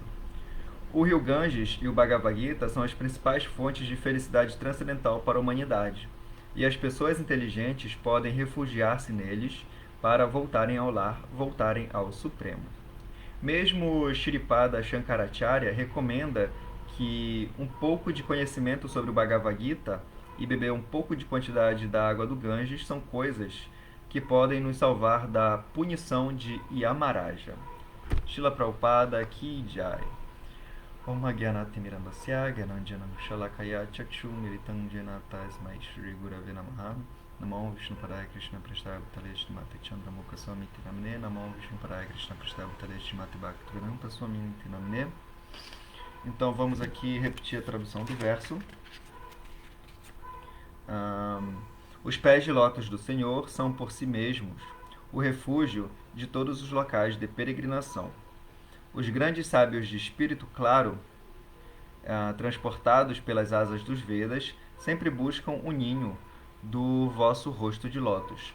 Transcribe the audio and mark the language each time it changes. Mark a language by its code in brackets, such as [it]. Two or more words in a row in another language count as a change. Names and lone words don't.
[pt] O rio Ganges e o Bhagavad Gita são as principais fontes de felicidade transcendental para a humanidade, e as pessoas inteligentes podem refugiar-se neles para voltarem ao lar, voltarem ao Supremo. Mesmo Shripada Shankaracharya recomenda que um pouco de conhecimento sobre o Bhagavad Gita e beber um pouco de quantidade da água do Ganges são coisas que podem nos salvar da punição de Yamaraja. [sa] Srila Prabhupada Ki Jai. Om Gyanati Mirandasya Gyananjanam Shalakaya Chakshu Miritam Jena Tasmai Shri Gurave Namaha. Namo Vishnu Padaya Krishna Prasthaya Bhutale Shrimati Chandramukha Swami Namne. Namo Vishnu Padaya Krishna Prasthaya Bhutale Shrimati Bhaktivedanta Swami Namne. [pt] Então vamos aqui repetir a tradução do verso. Os pés de lótus do Senhor são por si mesmos o refúgio de todos os locais de peregrinação. Os grandes sábios de espírito claro, transportados pelas asas dos Vedas, sempre buscam o ninho do vosso rosto de lótus.